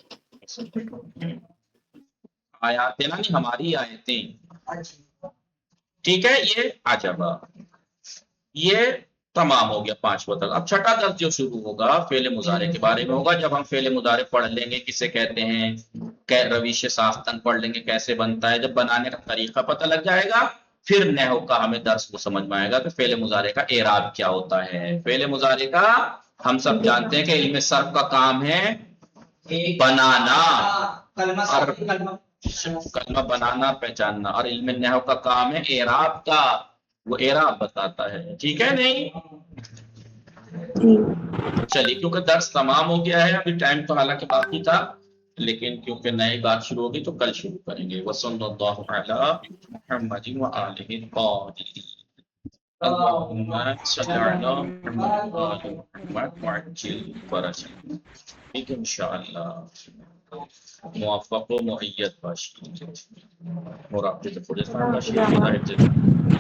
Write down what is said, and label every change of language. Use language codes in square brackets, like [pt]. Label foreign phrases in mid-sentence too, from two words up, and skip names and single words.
[ur] آیاتنا نہیں ہماری آیتیں، اچھا ٹھیک ہے. یہ عجبا یہ تمام ہو گیا 5 تک. اب چھٹا درس جو شروع ہوگا فعل مضارع کے بارے میں ہوگا. جب ہم فعل مضارع پڑھ لیں گے کسے کہتے ہیں، رویش ساختن پڑھ لیں گے کیسے بنتا ہے، جب بنانے کا طریقہ پتہ لگ جائے گا پھر نحو کا ہمیں درس کو سمجھ میں آئے گا کہ فعل مضارع کا اعراب کیا ہوتا ہے. فعل مضارع کا ہم سب جانتے ہیں کہ علم صرف کا کام ہے بنانا، اور کلمہ بنانا پہچاننا، اور علم نحو کا کام ہے اعراب کا، وہ اعراب بتاتا ہے. ٹھیک ہے نہیں؟ چلیے کیونکہ درس تمام ہو گیا ہے، ابھی ٹائم تو حالانکہ باقی تھا لیکن کیونکہ نئی بات شروع ہوگی تو کل شروع کریں گے. [ar] وصلی اللہ علی محمد وآلہ الطاہرین. اللہم صلی علی محمد وآل محمد وعجل فرجہ. [ur] ٹھیک ہے انشاءاللہ [fa] موفق و مؤید باشید. مراقبت خود باشید.